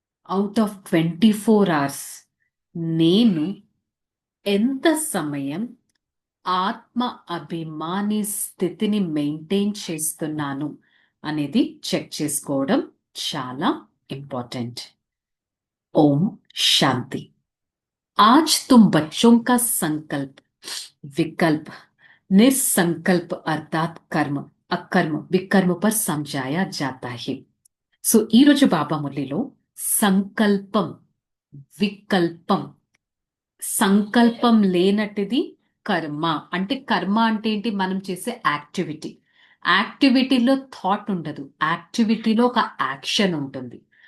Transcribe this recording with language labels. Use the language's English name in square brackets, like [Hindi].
[Telugu] Out of 24 hours నేను ఎంత సమయం ఆత్మ అభిమాని స్థితిని మెయింటైన్ చేస్తున్నాను అనేది చెక్ చేసుకోవడం చాలా ఇంపార్టెంట్. ఓం శాంతి. [Hindi] आज तुम बच्चों का संकल्प, विकल्प, निसंकल्प अर्थात कर्म, अकर्म, विकर्म पर समझाया जाता है. [Telugu] సో ఈరోజు బాబా మురళిలో సంకల్పం, వికల్పం, సంకల్పం లేనటిది కర్మ. అంటే కర్మ అంటే ఏంటి? మనం చేసే యాక్టివిటీ. యాక్టివిటీలో థాట్ ఉండదు, యాక్టివిటీలో ఒక యాక్షన్ ఉంటుంది.